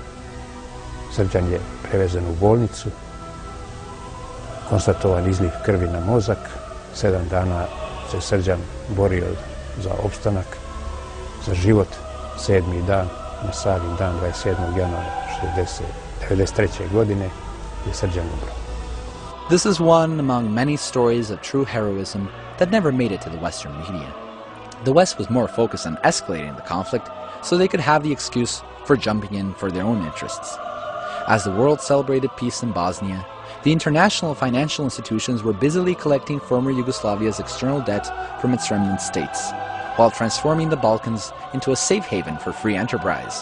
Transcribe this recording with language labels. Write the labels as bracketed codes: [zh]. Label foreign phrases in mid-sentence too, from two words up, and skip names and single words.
[sr] Srđan je prevezen u bolnicu, konstatovan izliv krvi na mozak. 7 dana se Srđan borio za opstanak, za život. 7. dan, na Savin dan, 27. januara 1993. godine je Srđan umro. [en] This is one among many stories of true heroism that never made it to the Western media. The West was more focused on escalating the conflict so they could have the excuse for jumping in for their own interests. As the world celebrated peace in Bosnia, the international financial institutions were busily collecting former Yugoslavia's external debt from its remnant states, while transforming the Balkans into a safe haven for free enterprise.